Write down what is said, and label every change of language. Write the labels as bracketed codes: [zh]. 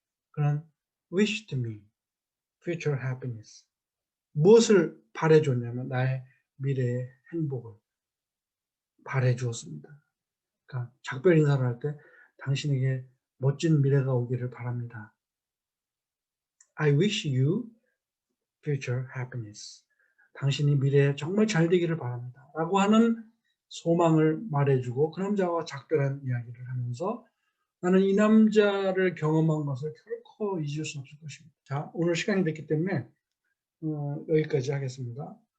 [ko] 그는 [en] wished me future happiness. [ko] 무엇을 바래줬냐면 나의 미래의 행복을 바래주었습니다. 그러니까 작별 인사를 할 때 당신에게 멋진 미래가 오기를 바랍니다. [en] I wish you future happiness. [ko] 당신이 미래에 정말 잘 되기를 바랍니다. 라고 하는 소망을 말해주고 그 남자와 작별한 이야기를 하면서 나는 이 남자를 경험한 것을 결코 잊을 수 없을 것입니다. 자, 오늘 시간이 됐기 때문에 여기까지 하겠습니다.